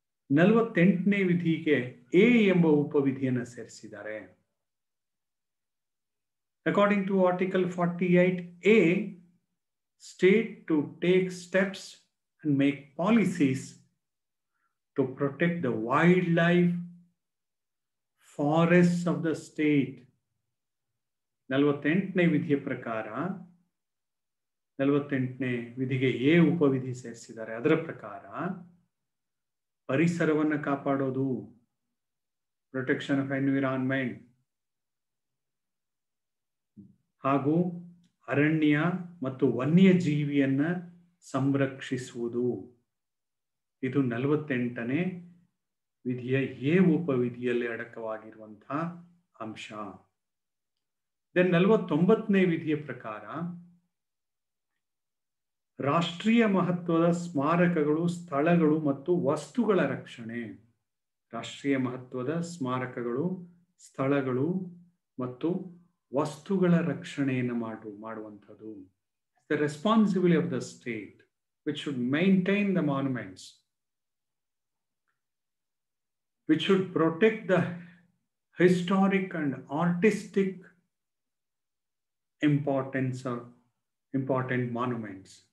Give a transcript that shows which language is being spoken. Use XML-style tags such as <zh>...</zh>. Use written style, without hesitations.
<kn>48ನೇ ವಿಧಿಗೆ A ಎಂಬ ಉಪವಿಧಿಯನ್ನು ಸೇರಿಸಿದ್ದಾರೆ.</kn> <en>According to Article 48A, state to take steps and make policies to protect the wildlife, forests of the state.</en> <kn>48ನೇ ವಿಧಿಯ ಪ್ರಕಾರ 48ನೇ ವಿಧಿಗೆ A ಉಪವಿಧಿ ಸೇರಿಸಿದ್ದಾರೆ. ಅದರ ಪ್ರಕಾರ ಪರಿಸರವನ್ನು ಕಾಪಾಡೋದು,</kn> <en>protection of environment,</en> <kn>ಹಾಗೂ ಅರಣ್ಯ ಮತ್ತು ವನ್ಯಜೀವಿಯನ್ನ ಸಂರಕ್ಷಿಸುವುದು, ಇದು 48ನೇ ವಿಧಿಯ ಎ ಉಪವಿಧಿಯಲ್ಲಿ ಅಡಕವಾಗಿರುವಂತಹ ಅಂಶ. ದೆನ್ 49ನೇ ವಿಧಿಯ ಪ್ರಕಾರ ರಾಷ್ಟ್ರೀಯ ಮಹತ್ವದ ಸ್ಮಾರಕಗಳು, ಸ್ಥಳಗಳು ಮತ್ತು ವಸ್ತುಗಳ ರಕ್ಷಣೆ. ರಾಷ್ಟ್ರೀಯ ಮಹತ್ವದ ಸ್ಮಾರಕಗಳು, ಸ್ಥಳಗಳು ಮತ್ತು ವಸ್ತುಗಳ ರಕ್ಷಣೆಯನ್ನು ಮಾಡುವಂಥದ್ದು.</kn> <en>The responsibility of the state which should maintain the monuments, which should protect the historic and artistic importance of important monuments.</en>